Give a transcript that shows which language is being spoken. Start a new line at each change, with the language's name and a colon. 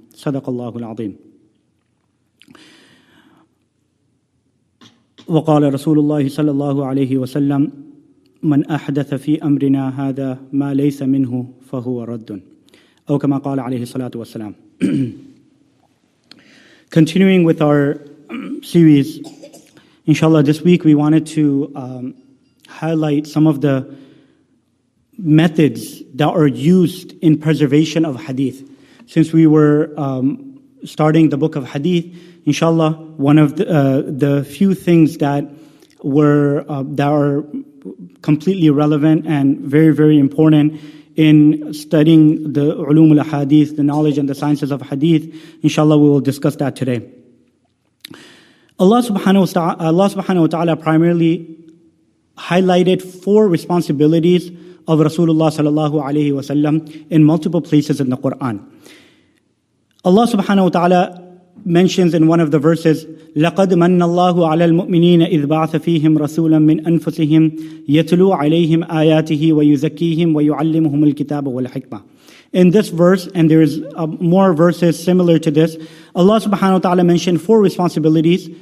Arabic: صدق الله العظيم. وقال رسول الله صلى الله عليه وسلم من أحدث في أمرنا هذا ما ليس منه فهو رد أو كما قال عليه الصلاة والسلام.
English: Continuing with our series, inshallah, this week we wanted to highlight some of the methods that are used in preservation of hadith. Since we were starting the book of hadith, inshallah, one of the few things that are completely relevant and very, very important in studying the ulum al-hadith, the knowledge and the sciences of hadith. Inshallah, we will discuss that today. Allah subhanahu wa ta'ala primarily highlighted 4 responsibilities of Rasulullah sallallahu alayhi wa sallam in multiple places in the Quran. Allah subhanahu wa ta'ala mentions in one of the verses,
Arabic: لَقَدْ مَنَّ اللَّهُ عَلَى الْمُؤْمِنِينَ إِذْ بَعَثَ فِيهِمْ رَسُولًا مِّنْ أَنفُسِهِمْ يَتْلُو عَلَيْهِمْ آيَاتِهِ وَيُزَكِّيهِمْ وَيُعَلِّمُهُمُ الْكِتَابَ وَالْحِكْمَةَ.
English: In this verse, and there is more verses similar to this, Allah subhanahu wa ta'ala mentioned 4 responsibilities.